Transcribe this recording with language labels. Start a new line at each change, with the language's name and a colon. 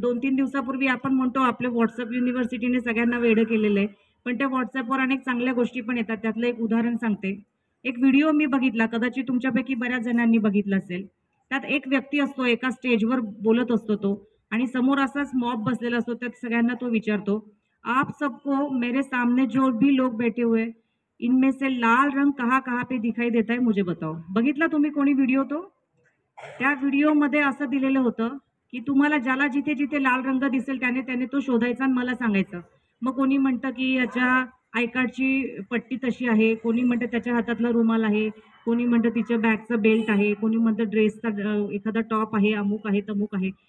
Marathi: 2-3 दिवसापूर्वी आपण म्हणतो आपल्या व्हॉट्सअप युनिव्हर्सिटीने सगळ्यांना वेडं केलेलं आहे, पण त्या व्हॉट्सअपवर अनेक चांगल्या गोष्टी पण येतात. त्यातलं एक उदाहरण सांगते. एक व्हिडिओ मी बघितला, कदाचित तुमच्यापैकी बऱ्याच जणांनी बघितला असेल. त्यात एक व्यक्ती असतो, एका स्टेजवर बोलत असतो तो, आणि समोर असाच मॉब बसलेला असतो. त्यात सगळ्यांना तो विचारतो,
Hindi: आप सबको मेरे सामने जो भी लोग बैठे हुए इनमें से लाल रंग कहाँ कहाँ पे दिखाई देता है मुझे बताओ.
Marathi: बघितला तुम्ही कोणी व्हिडिओ तो? त्या व्हिडिओमध्ये असं दिलेलं होतं की तुम्हाला ज्याला जिथे जिथे लाल रंग दिसेल त्याने त्याने तो शोधायचा आणि मला सांगायचं. मग कोणी म्हणतं की याच्या आय कार्डची पट्टी तशी आहे, कोणी म्हणतं त्याच्या हातातला रुमाल आहे, कोणी म्हणतं तिच्या बॅगचं बेल्ट आहे, कोणी म्हणतं ड्रेसचा एखादा टॉप आहे, अमुक आहे तमुक आहे.